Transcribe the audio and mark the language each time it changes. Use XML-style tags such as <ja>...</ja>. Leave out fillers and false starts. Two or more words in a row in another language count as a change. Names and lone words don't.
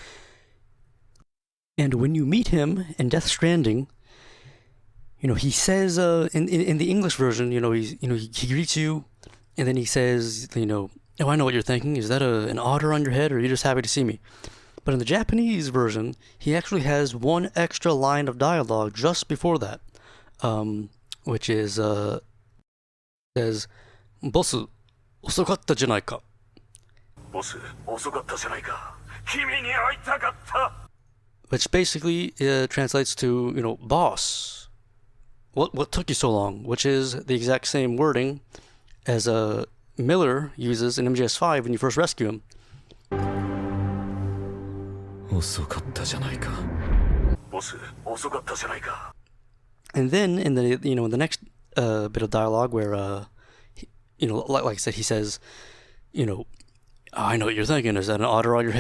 <en>And when you meet him in Death Stranding, he says in the English version, he greets you, and then he says, oh, I know what you're thinking. Is that an otter on your head, or are you just happy to see me? But in the Japanese version, he actually has one extra line of dialogue just before that, which is says, "Boss,</en> <ja>遅かったじゃないか." Boss, 遅かったじゃないか。君に会いたかった.</ja> <en>Which basically translates to, boss, what took you so long? Which is the exact same wording as Miller uses in MGS5 when you first rescue him. And then in the next bit of dialogue where like I said, he says, I know what you're thinking. Is that an otter on your head?</en>